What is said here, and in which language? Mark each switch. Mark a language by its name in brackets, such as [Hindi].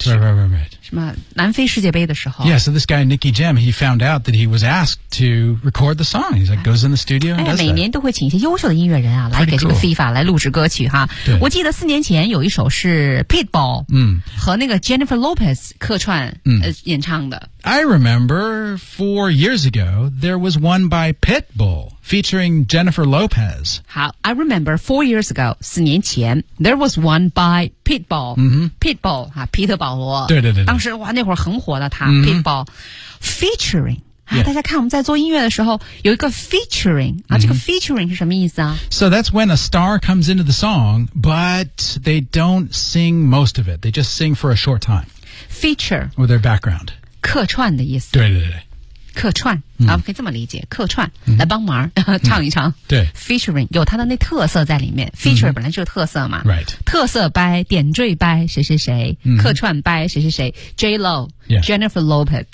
[Chinese] 什么南非世界杯的时候。 [English] Yeah, so this guy, Nicky Jam, he found out that he was asked to record the song. He's like, goes in the studio and does that. [Chinese] 每年都会请一些优秀的音乐人啊来给这个 FIFA 来录制歌曲哈。我记得四年前有一首是 Pitbull 和那个Jennifer Lopez 客串、演唱的 [English] I remember 4 years ago there was one by Pitbull featuring Jennifer Lopez 好 I remember 4 years ago [Chinese] 四年前 [English] there was one by Pitbull、Pitbull 皮特保罗 [Chinese] 对对 对当时哇那会儿很火的他、Pitbull featuring、大家看我们在做音乐的时候有一个 featuring、这个 featuring 是什么意思啊 [English] So that's when a star comes into the song But they don't sing most of it They just sing for a short time Feature Or their background [Chinese] 客串的意思对对对客串、可以这么理解客串、来帮忙唱一唱、对 Featuring 有他的那特色在里面 Feature、本来就是特色嘛、 [English] right. [Chinese] 特色 by 点缀 by 谁谁谁、客串 by 谁谁谁 J-Lo、 [English] yeah. Jennifer Lopez